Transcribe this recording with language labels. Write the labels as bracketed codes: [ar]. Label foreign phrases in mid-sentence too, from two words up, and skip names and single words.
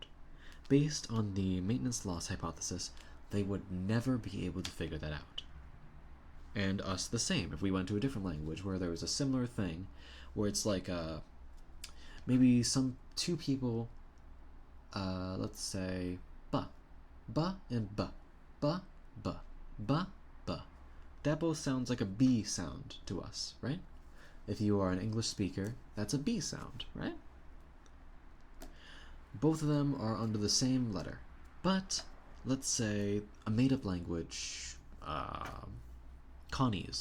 [en] Based on the maintenance loss hypothesis, they would never be able to figure that out. And us the same. If we went to a different language where there was a similar thing, where it's like maybe two people, let's say ba and ba, ba, ba, ba, ba. That both sounds like a B sound to us, right? If you are an English speaker, that's a B sound, right? Both of them are under the same letter. But let's say a made-up language, Connie's.